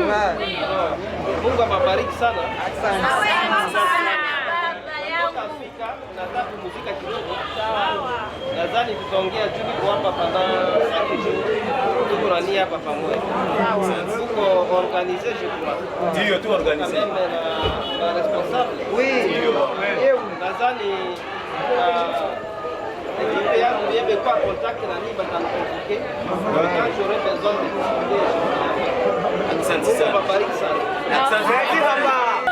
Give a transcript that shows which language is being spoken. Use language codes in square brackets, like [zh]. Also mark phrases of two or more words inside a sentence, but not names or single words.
[sw] Mungu awabariki sana. Afrika nataka kupumzika kidogo. Nadhani tutaongea juu kwa hapa [fr] pendant 5 jours. [sw] Tuko na nia hapa pamoja. Tuko [fr] organiser je crois. [sw] Ndio tu organiser. Na responsable. Oui. Nadhani l'équipe yangu yebe kwa contact na ni batanikonvoke. [fr] Quand j'aurai besoin de discuter, je vais. [sw] Asante sana.